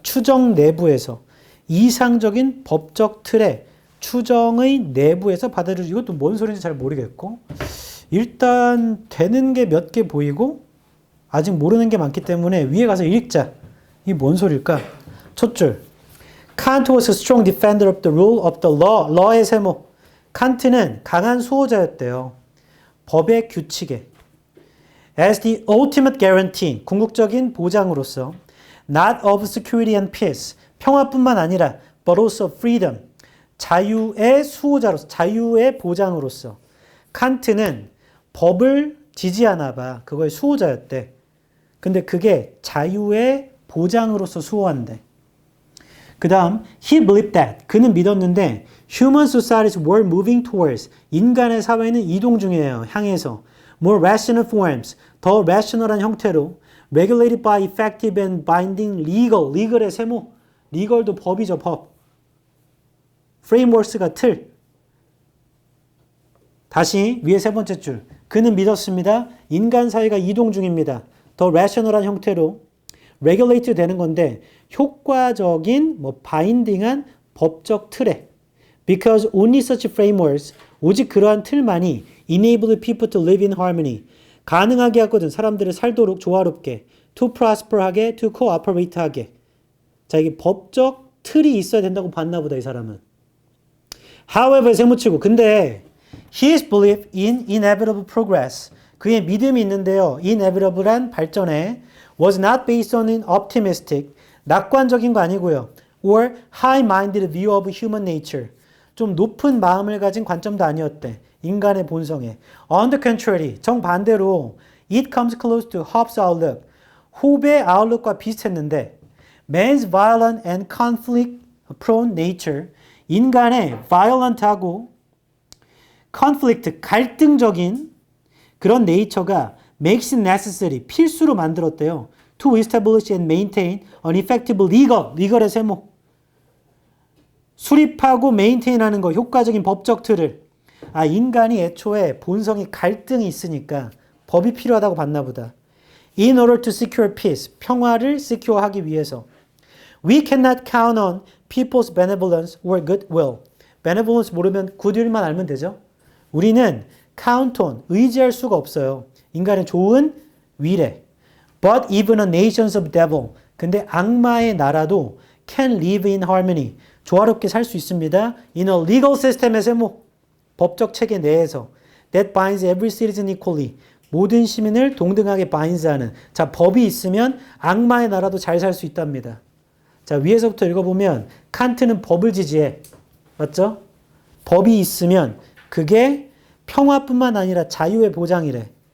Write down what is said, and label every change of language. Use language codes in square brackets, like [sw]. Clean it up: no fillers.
[ko] 추정 내부에서. 이상적인 법적 틀에 추정의 내부에서 받아들여질. 이것도 뭔 소리인지 잘 모르겠고. 일단 되는 게 몇 개 보이고 아직 모르는 게 많기 때문에 위에 가서 읽자. 이게 뭔 소리일까? 첫 줄. [en] Kant was a strong defender of the rule of the law. [ko] law의 세모. 칸트는 강한 수호자였대요. 법의 규칙에. [en] As the ultimate guarantee. [ko] 궁극적인 보장으로서. [en] Not of security and peace. [ko] 평화뿐만 아니라 [en] but also freedom. [ko] 자유의 수호자로서. 자유의 보장으로서. 칸트는 법을 지지하나 봐. 그거의 수호자였대. 근데 그게 자유의 보장으로서 수호한대. 그 다음, [en] he believed that. [ko] 그는 믿었는데, [en] human societies were moving towards. [ko] 인간의 사회는 이동 중이에요. 향해서. [en] more rational forms. [ko] 더 rational한 형태로. [en] regulated by effective and binding legal. [ko] legal의 세모. legal도 법이죠, 법. frameworks가 틀. 다시 위에 세 번째 줄. 그는 믿었습니다. 인간 사회가 이동 중입니다. 더 rational한 형태로 regulate 되는 건데 효과적인 바인딩한 법적 틀에 [en] because only such frameworks 오직 그러한 틀만이 enable people to live in harmony [ko] 가능하게 하거든. 사람들을 살도록 조화롭게 to prosper하게 to cooperate하게. 자, 이게 법적 틀이 있어야 된다고 봤나 보다 이 사람은. [en] However [ko] 세무치고 근데 [en] his belief in inevitable progress [ko] 그의 믿음이 있는데요. [en] inevitable한 발전에 was not based on an optimistic [ko] 낙관적인 거 아니고요. [en] or high-minded view of human nature [ko] 좀 높은 마음을 가진 관점도 아니었대. 인간의 본성에. [en] On the contrary, [ko] 정반대로 [en] it comes close to Hobbes' outlook. [ko] 홉의 outlook과 비슷했는데 [en] man's violent and conflict-prone nature [ko] 인간의 violent하고 conflict, 갈등적인 그런 네이처가 [en] makes it necessary, [ko] 필수로 만들었대요. [en] to establish and maintain an effective legal의 세모. [ko] 수립하고 메인테인하는 거, 효과적인 법적 틀을. 아, 인간이 애초에 본성이 갈등이 있으니까 법이 필요하다고 봤나 보다. [en] In order to secure peace, [ko] 평화를 secure하기 위해서. [en] We cannot count on people's benevolence or goodwill. [ko] benevolence 모르면 goodwill만 알면 되죠. 우리는 count on, 의지할 수가 없어요. 인간의 좋은 위례. [en] But even a nations of devil. [ko] 근데 악마의 나라도 [en] can live in harmony. [ko] 조화롭게 살 수 있습니다. [en] In a legal system의 세모. [ko] 법적 체계 내에서. [en] That binds every citizen equally. [ko] 모든 시민을 동등하게 binds하는. 자, 법이 있으면 악마의 나라도 잘 살 수 있답니다. 자, 위에서부터 읽어보면 칸트는 법을 지지해. 맞죠? 법이 있으면 그게 평화뿐만 아니라 자유의 보장이래.